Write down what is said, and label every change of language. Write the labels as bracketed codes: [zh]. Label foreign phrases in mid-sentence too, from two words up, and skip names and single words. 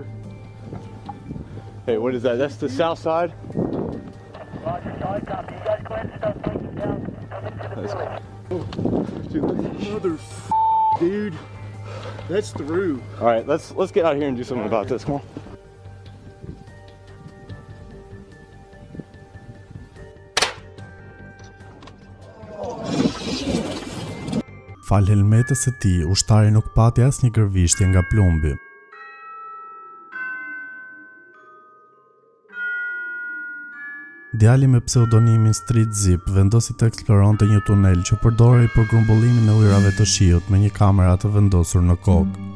[en] Hey, what is that? That's the south side? Dude, mother dude. That's through. Alright, let's get out here and do something about this. Come on. [sq] Fal helmetës së tij, ushtari nuk pati asnjë gërvishtje nga plumbi. Djali me pseudonimin Street Zip vendosi të eksploronte një tunel që përdorej për grumbullimin e ujrave të shiut me një kamera të vendosur në kokë.